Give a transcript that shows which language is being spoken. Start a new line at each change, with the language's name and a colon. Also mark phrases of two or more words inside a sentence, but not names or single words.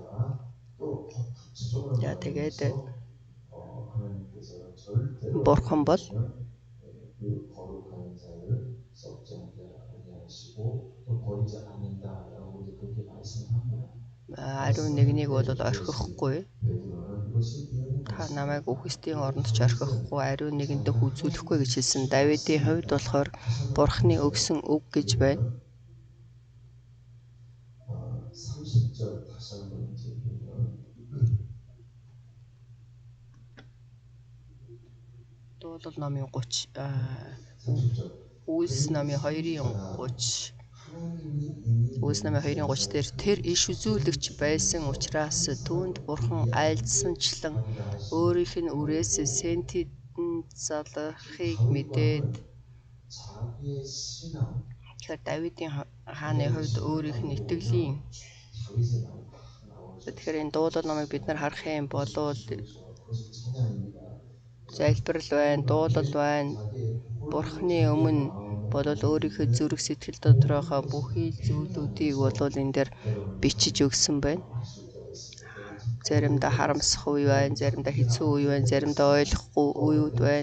Mongolian: Тэгээд Бурхан бол ариун нэгнийг бол орхихгүй. Та намайг үхсдийн оронд ч орхихгүй, ариун нэгэндээ үзүүлэхгүй гэж хэлсэн. Давидын хувьд болохоор Бурхны өгсөн үг гэж байна.
Korean: 30절 다시 한번 이제 보면
Mongolian: Дуулал номын 30
Korean: 30절
Mongolian: Үйлс намын 2:30 Үйлс намын 2:30 дээр тэр иш үзүүлэгч байсан учраас түүнд Бурхан айлдсанчлан өөрийнх нь үрээс сентидэн залрахыг мэдээд.
Korean: 자기의 신앙
Mongolian: Тэгэхээр Давидын хааны хувьд өөрийнх нь итгэлийн.
Korean: 다윗의 말이 딱 나오죠.
Mongolian: Тэгэхээр энэ дуулал номыг бид нар харах юм бол
Korean: 그것을 찬양합니다.
Mongolian: залбирал байна, дуулал байна. Бурхны өмнө бол өөрийнхөө зүрх сэтгэл дотороохоо бүхий зүйлүүдийг бол энэ дээр бичиж өгсөн байна. Заримдаа харамсах үе байна, заримдаа хэцүү үе байна, заримдаа ойлгохгүй үеуд байна.